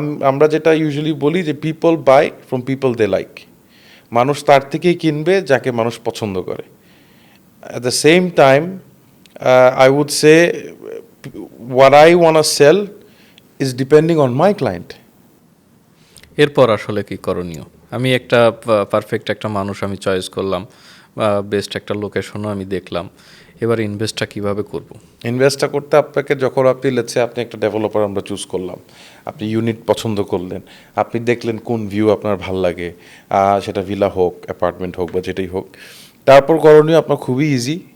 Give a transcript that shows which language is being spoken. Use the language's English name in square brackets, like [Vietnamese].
[Bangla] আমরা যেটা ইউজুয়ালি বলি যে [English] People buy from people they like. [Bangla] মানুষ তার থেকেই কিনবে যাকে মানুষ পছন্দ করে। [English] At the same time, I would say what I want to sell is depending on my client. [Bangla] এরপর আসলে কি করণীয়? আমি একটা পারফেক্ট একটা মানুষ আমি চয়েস করলাম, বেস্ট একটা লোকেশনও আমি দেখলাম, এবার ইনভেস্টটা কিভাবে করব? ইনভেস্টটা করতে আপনাকে যখন আপনি লেটসে আপনি একটা ডেভেলপার আমরা চুজ করলাম, আপনি ইউনিট পছন্দ করলেন, আপনি দেখলেন কোন ভিউ আপনার ভাল লাগে, সেটা ভিলা হোক, অ্যাপার্টমেন্ট হোক বা যেটাই হোক, তারপর করণীয় আপনার খুবই ইজি।